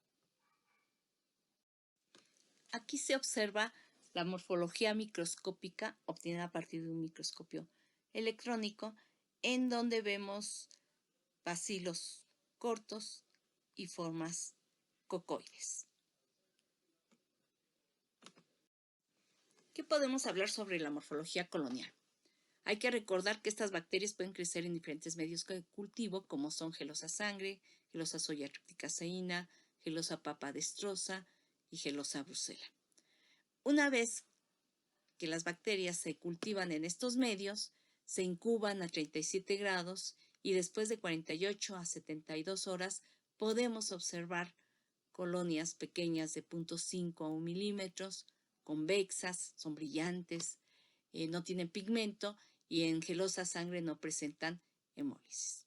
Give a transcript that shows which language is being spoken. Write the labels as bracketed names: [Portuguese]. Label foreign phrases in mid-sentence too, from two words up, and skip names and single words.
[Spanish] Aquí se observa la morfología microscópica obtenida a partir de un microscopio electrónico, en donde vemos bacilos cortos y formas cocoides. ¿Qué podemos hablar sobre la morfología colonial? Hay que recordar que estas bacterias pueden crecer en diferentes medios de cultivo, como son Gelosa sangre, Gelosa soya triplicaceína, Gelosa papadestrosa y Gelosa brucella. Una vez que las bacterias se cultivan en estos medios, se incuban a 37 grados y después de 48 a 72 horas podemos observar colonias pequeñas de 0.5 a 1 milímetros, convexas, son brillantes, no tienen pigmento y en Gelosa sangre no presentan hemólisis.